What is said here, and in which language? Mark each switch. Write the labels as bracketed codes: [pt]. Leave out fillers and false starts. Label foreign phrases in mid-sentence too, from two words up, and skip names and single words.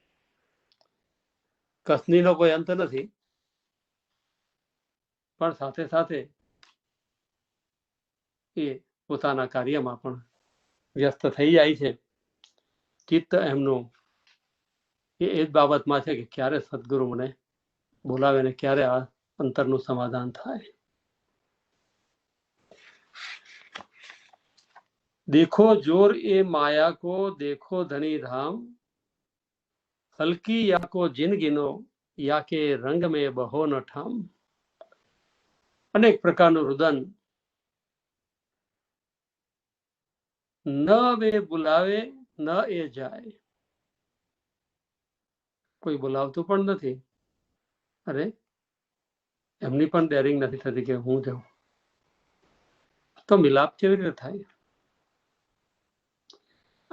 [gu] કસનીનો કોઈ અંત નથી, પણ સાથે સાથે એ પોતાના કાર્યમાં પણ વ્યસ્ત થઈ જાય છે. ચિત્ત એમનું એ જ બાબતમાં છે કે ક્યારે સદગુરુ મને બોલાવે ને ક્યારે આ અંતરનું સમાધાન થાય. [hi] देखो जोर ए माया को, देखो धनी धाम, हल्की या को जिन गिनो, या के रंग में बहो न ठाम. [gu] અનેક પ્રકારનું રુદન, ન વે બોલાવે ન એ જાય. કોઈ બોલાવતું પણ નથી, અરે એમની પણ ડેરિંગ નથી થતી કે હું જાઉં, તો મિલાપ કેવી રીતે થાય?